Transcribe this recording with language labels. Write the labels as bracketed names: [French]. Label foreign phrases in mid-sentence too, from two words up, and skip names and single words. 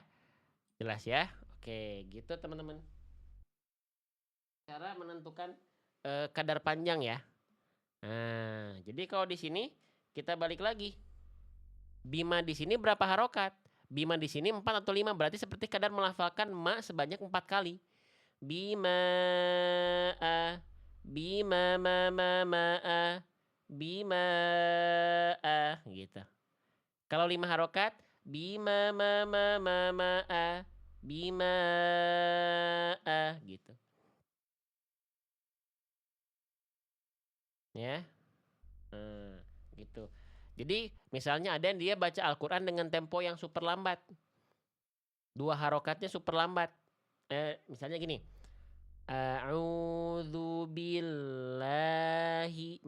[Indonesian] Jelas ya? Oke, gitu teman-teman. Cara menentukan kadar panjang ya. Nah, jadi kalau di sini kita balik lagi. Bima di sini berapa harokat? Bima di sini 4 atau 5 berarti seperti kadar melafalkan ma sebanyak 4 kali. Bima a bima ma a bima a gitu. Kalau 5 harokat bima ma a bima a gitu. Ya. Gitu. Jadi misalnya ada yang dia baca Al-Quran dengan tempo yang super lambat. 2 harokatnya super lambat. Misalnya gini. [Arabic] A'udzu billahi.